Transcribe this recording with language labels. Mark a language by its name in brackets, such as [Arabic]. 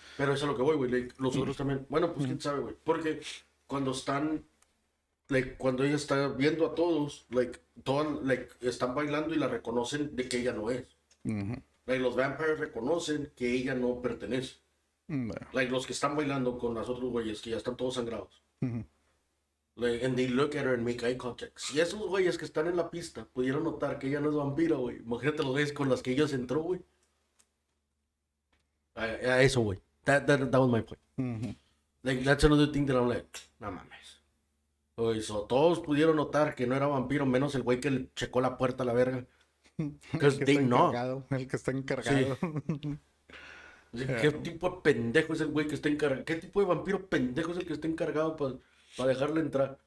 [Spanish] Pero eso es lo que voy, güey. Like, los otros también. Bueno, pues quién sabe, güey. Porque cuando están, like, cuando ella está viendo a todos, like, todas, like, están bailando y la reconocen de que ella no es. Ujú. Like, los vampires reconocen que ella no pertenece. Bueno. Like, los que están bailando con los otros güeyes que ya están todos sangrados. Ujú. [English] Like, and they look at her and make eye contact. [Spanish] Si esos güeyes que están en la pista pudieron notar que ella no es vampira, güey. Imagínate los güeyes con las que ella se entró, güey. A eso, güey. [English] That was my point. Ujú. Like, that's another thing that I'm like, [Spanish] no mames. Oye, so, todos pudieron notar que no era vampiro, menos el güey que le checó la puerta a la verga. [English] Because [Spanish] El que [English] they [Spanish] está [English] know. [Spanish] encargado, el que está encargado. Así, ¿qué tipo de pendejo es el güey que está encargado? ¿Qué tipo de vampiro pendejo es el que está encargado para dejarle entrar?